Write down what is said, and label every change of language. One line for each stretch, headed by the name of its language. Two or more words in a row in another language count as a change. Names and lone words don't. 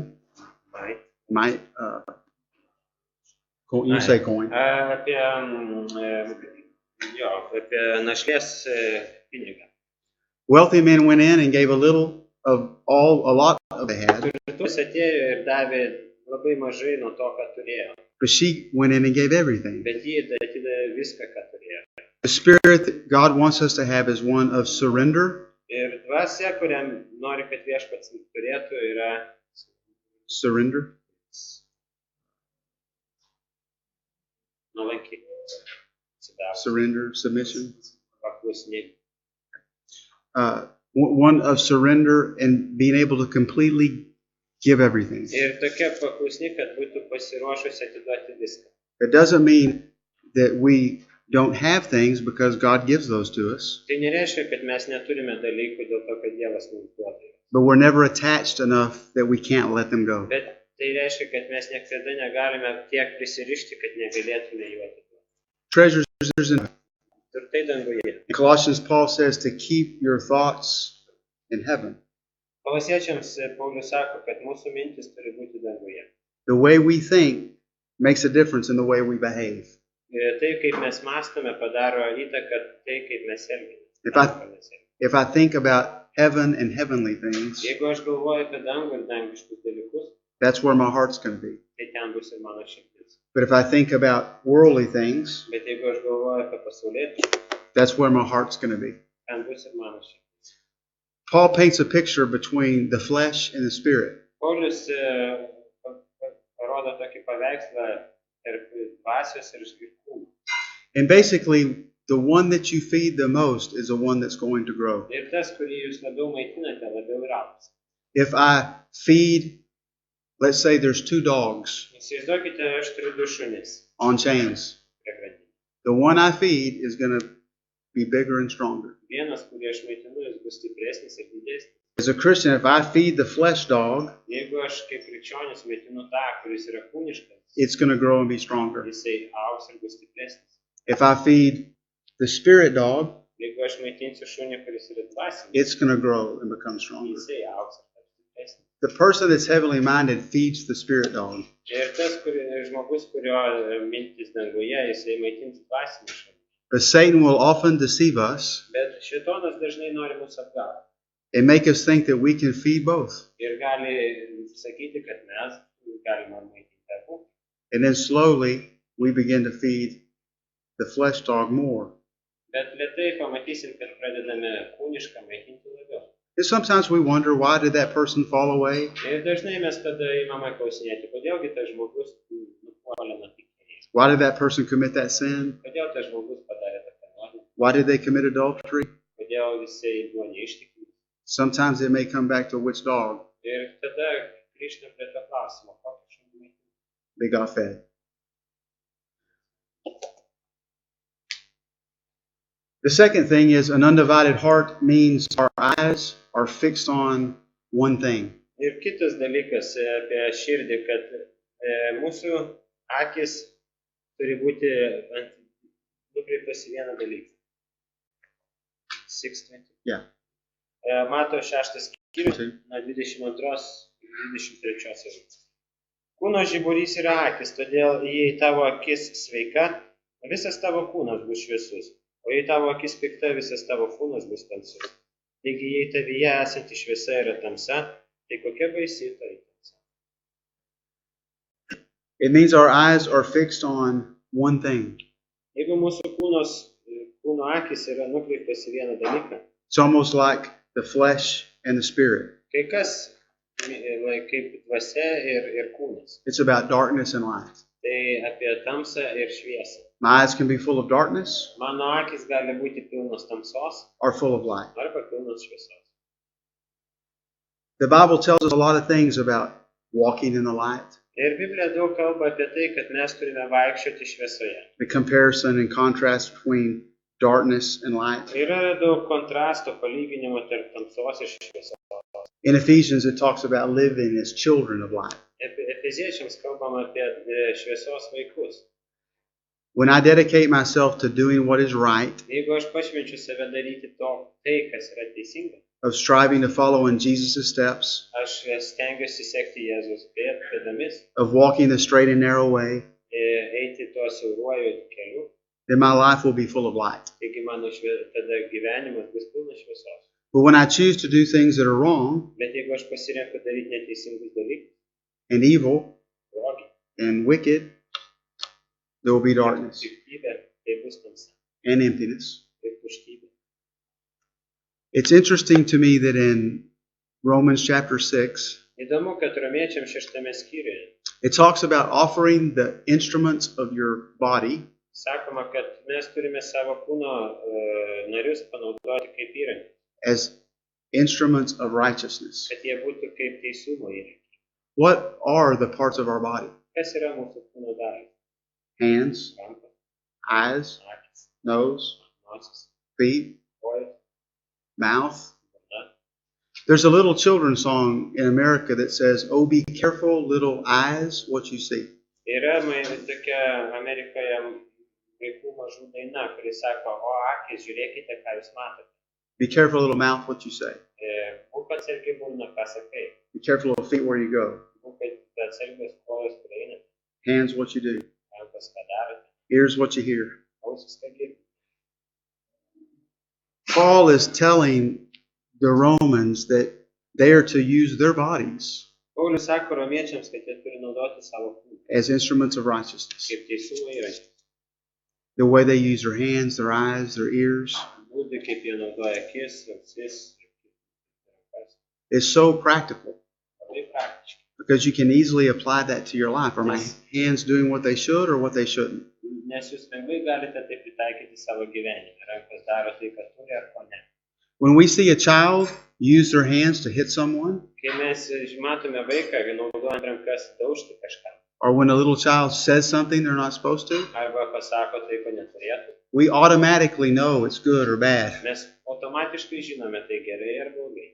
English: Mite, you say coin.
Lithuanian: Apie našlės pinigą.
English: Wealthy men went in and gave a lot of they had.
Lithuanian: Turtus atėjo ir davė labai mažai nuo to, ką turėjo.
English: But she went in and gave everything.
Lithuanian: Bet ji atidavė viską, ką turėjo.
English: The spirit that God wants us to have is one of surrender.
Lithuanian: Ir dvasia, kuriam nori, kad viešpats turėtų, yra
English: Surrender.
Lithuanian: nuolanki.
English: Surrender, submission.
Lithuanian: Paklusni.
English: One of surrender and being able to completely give everything.
Lithuanian: Ir tokia paklusni, kad būtų pasiruošusi atiduoti viską.
English: It doesn't mean that we don't have things because God gives those to us.
Lithuanian: Tai nereiškia, kad mes neturime dalykų dėl to, kad Dievas mums duoda.
English: But we're never attached enough that we can't let them go.
Lithuanian: Bet tai reiškia, kad mes niekada negalime tiek prisirišti, kad negalėtume jų atiduoti.
English: Treasures in
Lithuanian: Turtai danguje.
English: In Colossians, Paul says to keep your thoughts in heaven.
Lithuanian: Kolosiečiams Paulius sako, kad mūsų mintis turi būti danguje.
English: The way we think makes a difference in the way we behave.
Lithuanian: Tai, kaip mes mąstome, padaro įtaką tai, kaip mes elgiamės.
English: If I think about heaven and heavenly things,
Lithuanian: Jeigu aš galvoju apie dangų ir dangiškus dalykus,
English: that's where my heart's going to be.
Lithuanian: tai ten bus ir mano širdis.
English: But if I think about worldly things,
Lithuanian: Bet jeigu aš galvoju apie pasaulietį,
English: that's where my heart's going to be.
Lithuanian: ten bus ir mano širdis.
English: Paul paints a picture between the flesh and the spirit.
Lithuanian: Paulius parodo tokį paveikslą tarp dvasios ir kūno.
English: And basically, the one that you feed the most is the one that's going to grow.
Lithuanian: Ir tas, kurį jūs labiau maitinate, labiau ir augs.
English: If I feed, let's say there's 2 dogs
Lithuanian: Įsivaizduokite, aš turiu 2 šunis
English: on chains.
Lithuanian: prie grandinės.
English: The one I feed is going to be bigger and stronger.
Lithuanian: Vienas, kurį aš maitinu, jis bus stipresnis ir didesnis.
English: As a Christian, if I feed the flesh dog,
Lithuanian: Jeigu aš kaip krikščionis maitinu tą, kuris yra kūniškas,
English: it's going to grow and be stronger.
Lithuanian: jisai augs ir bus stipresnis.
English: If I feed the spirit dog,
Lithuanian: Jeigu aš maitinsiu šunį, kuris yra dvasinis,
English: it's going to grow and become stronger.
Lithuanian: jisai augs ir taps stipresnis.
English: The person that's heavenly minded feeds the spirit dog.
Lithuanian: Ir tas žmogus, kurio mintis danguje, jisai maitins dvasinį šunį.
English: But Satan will often deceive us
Lithuanian: Bet šėtonas dažnai nori mus apgauti.
English: and make us think that we can feed both.
Lithuanian: Ir gali sakyti, kad mes galime maitinti abu.
English: And then slowly we begin to feed the flesh dog more.
Lithuanian: Bet lėtai pamatysim, kad pradedame kūnišką maitinti labiau.
English: And sometimes we wonder, why did that person fall away?
Lithuanian: Ir dažnai mes tada įmame klausinėti, kodėlgi tas žmogus nupuolė nuo tikėjimo.
English: Why did that person commit that sin?
Lithuanian: Kodėl tas žmogus padarė tokią nuodėmę?
English: Why did they commit adultery?
Lithuanian: Kodėl jisai buvo neištikimas?
English: Sometimes it may come back to which dog
Lithuanian: Ir tada grįžtam prie to klausimo, kokį šunį maitinti.
English: they got fed. The second thing is an undivided heart means our eyes are fixed on one thing.
Lithuanian: Ir kitas dalykas apie širdį, kad mūsų akis turi būti nukreiptos į vieną dalyką. 6:20.
English: Yeah.
Lithuanian: Mato 6 skyrius nuo 22-23 eilutės. Kūno žiburys yra akis, todėl jei tavo akis sveika, visas tavo kūnas bus šviesus. O O jei tavo akis pikta, visas tavo kūnas bus tamsus. Taigi, jei tavyje esanti šviesa yra tamsa, tai kokia baisi tai tamsa?
English: It means our eyes are fixed on one thing.
Lithuanian: Jeigu mūsų kūno akis yra nukreiptas į vieną dalyką,
English: It's almost like the flesh and the spirit.
Lithuanian: kai kas kaip dvasia ir kūnas,
English: It's about darkness and light.
Lithuanian: tai apie tamsą ir šviesą.
English: My eyes can be full of darkness
Lithuanian: Mano akis gali būti pilnos tamsos
English: or full of light.
Lithuanian: arba pilnos šviesos.
English: The Bible tells us a lot of things about walking in the light,
Lithuanian: Ir Biblija daug kalba apie tai, kad mes turime vaikščioti šviesoje.
English: the comparison and contrast between darkness and light.
Lithuanian: Yra daug kontrasto palyginimo tarp tamsos ir šviesos.
English: In Ephesians, it talks about living as children of light.
Lithuanian: Efeziečiams kalbama apie šviesos vaikus.
English: When I dedicate myself to doing what is right,
Lithuanian: Jeigu aš pašvenčiu save daryti tai, kas yra teisinga,
English: of striving to follow in Jesus' steps,
Lithuanian: aš stengiuosi sekti Jėzus pėdomis,
English: of walking the straight and narrow way,
Lithuanian: eiti tuo siauruoju keliu,
English: then my life will be full of light.
Lithuanian: taigi mano tada gyvenimas bus pilnas šviesos.
English: But when I choose to do things that are wrong
Lithuanian: Bet jeigu aš pasirenku daryti neteisingus dalykus,
English: and evil
Lithuanian: blogį,
English: and wicked, there will be darkness
Lithuanian: piktybę, tai bus tamsa
English: and emptiness.
Lithuanian: ir tuštybė.
English: It's interesting to me that in Romans chapter 6,
Lithuanian: Įdomu, kad romiečiams 6 skyriuje
English: it talks about offering the instruments of your body
Lithuanian: sakoma, kad mes turime savo kūno narius panaudoti kaip įrankį,
English: as instruments of righteousness.
Lithuanian: kad jie būtų kaip teisumo įrankiai.
English: What are the parts of our body?
Lithuanian: Kas yra mūsų kūno dalis?
English: Hands,
Lithuanian: Rankos,
English: eyes,
Lithuanian: akys,
English: nose,
Lithuanian: nosis,
English: feet,
Lithuanian: kojos,
English: mouth.
Lithuanian: burna.
English: There's a little children's song in America that says, "Oh, be careful, little eyes, what you see."
Lithuanian: Yra tokia Amerikoje vaikų mažų daina, kuri sako, o akis, žiūrėkite, ką jūs matote.
English: Be careful, little mouth, what you say.
Lithuanian: Būk atsargi burna, ką sakai.
English: Be careful, little feet, where you go.
Lithuanian: Būk atsargios kojos, kur einate.
English: Hands, what you do.
Lithuanian: Rankos, ką darote.
English: Ears, what you hear.
Lithuanian: Ausis, ką girdite.
English: Paul is telling the Romans that they are to use their bodies
Lithuanian: Paulius sako romiečiams, kad jie turi naudoti savo kūną
English: as instruments of righteousness.
Lithuanian: kaip teisumo įrankį.
English: The way they use their hands, their eyes, their ears
Lithuanian: Būdai, kaip jie naudoja akis, ausis ir rankas.
English: is so practical
Lithuanian: Labai praktiški.
English: because you can easily apply that to your life. Are my hands doing what they should or what they shouldn't?
Lithuanian: Nes jūs lengvai galite tai pritaikyti savo gyvenime. Rankos daro tai, ką turi ar ko ne.
English: When we see a child use their hands to hit someone,
Lithuanian: Kai mes matome vaiką, naudojant rankas daužti kažką,
English: or when a little child says something they're not supposed to,
Lithuanian: arba pasako tai, ko neturėtų,
English: we automatically know it's good or bad.
Lithuanian: mes automatiškai žinome tai gerai ar blogai.